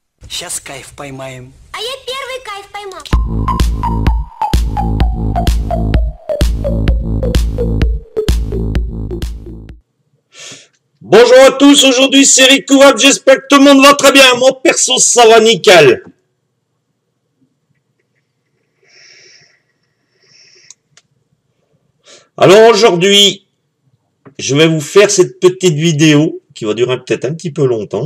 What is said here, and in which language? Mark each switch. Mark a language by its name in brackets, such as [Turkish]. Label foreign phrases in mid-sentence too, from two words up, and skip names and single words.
[Russian] Сейчас кайф поймаем. А я первый кайф поймал. [French] Bonjour à tous, aujourd'hui c'est Rico Web, j'espère que tout le monde va très bien, moi perso ça va nickel. Alors aujourd'hui, je vais vous faire cette petite vidéo qui va durer peut-être un petit peu longtemps.